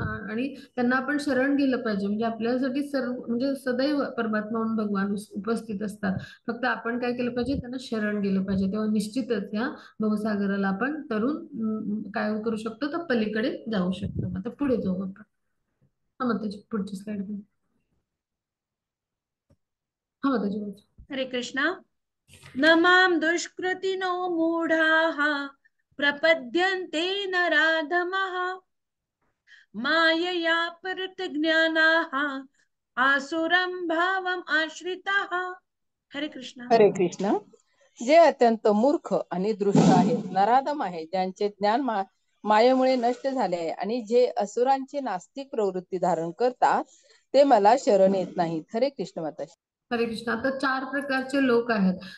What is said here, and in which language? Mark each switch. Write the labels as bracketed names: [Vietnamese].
[Marathi] आणि त्यांना आपण शरण गेलं पाहिजे. म्हणजे आपल्यासाठी सर्व म्हणजे सदैव परमात्मा म्हणून भगवान उपस्थित असतात. फक्त आपण काय केलं पाहिजे, त्यांना शरण गेलं पाहिजे. तेव्हा निश्चितच या भवसागराला आपण तरुण काय करू शकतो, तर पलीकडे जाऊ शकतो. आता पुढे जाऊ आपण. हा मग त्याची पुढची स्लाइड घेऊ. हा मग त्याची हरे कृष्णा. [Sanskrit] न मां दुष्कृतिनो मूढाः प्रपद्यन्ते नराधमः मायया परतज्ञानाः आसुरं भावम् आश्रिताः. [Marathi] हरे कृष्णा. हरे कृष्ण. जे अत्यंत मूर्ख आणि दृष्ट आहेत, नराधम आहेत, ज्यांचे ज्ञान मायेमुळे नष्ट झाले आहे आणि जे असुरांची नास्तिक प्रवृत्ती धारण करतात ते मला शरण येत नाहीत. हरे कृष्ण माताजी. हरे कृष्ण. आता 4 प्रकारचे लोक आहेत.